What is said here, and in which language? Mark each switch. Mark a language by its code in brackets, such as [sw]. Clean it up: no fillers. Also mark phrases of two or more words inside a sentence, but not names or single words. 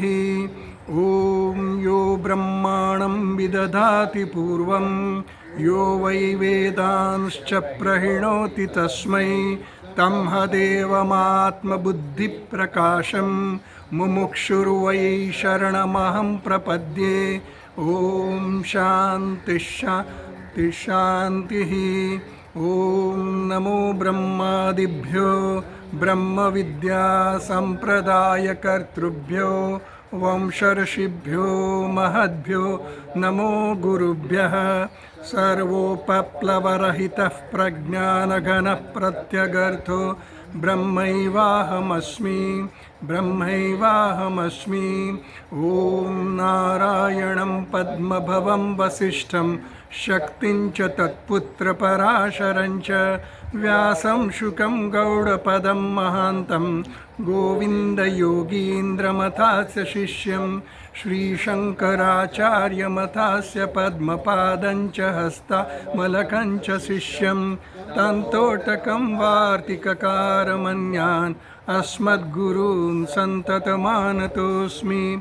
[sa] ॐ यो ब्रह्माणं विदधाति पूर्वं यो वै वेदांश्च प्रणोति तस्मै तं देवमात्मबुद्धिप्रकाशं मुमुक्षुर्वै शरणमहं प्रपद्ये। ॐ शान्तिः शान्तिः शान्तिः। ઓમ નમો બ્રહ્માદિભ્યો બ્રહ્મવિદ્યાસંપ્રદાયકર્તૃભ્યો વંશર્ષિભ્યો મહદ્ભ્યો નમો ગુરુભ્યઃ સર્વોપપ્લવરહિતઃ પ્રજ્ઞાનઘનઃ પ્રત્યગર્થો બ્રહ્મૈવાહમસ્મિ ઓમ નારાયણં પદ્મભવં વસિષ્ઠં શક્તિં ચ તત્પુત્રપરાશરં ચ વ્યાસં શુકં ગૌડપદં મહાન્तं ગોવિन्दयोगीन्द्रमथास्य शिष्यं श्रीशङ्कराचार्यमथास्य पद्मपादं च हस्तामलकं च शिष्यं तन्तोटकं वार्तिककारमन्यान् अस्मद्गुरून् सन्ततमानतोऽस्मि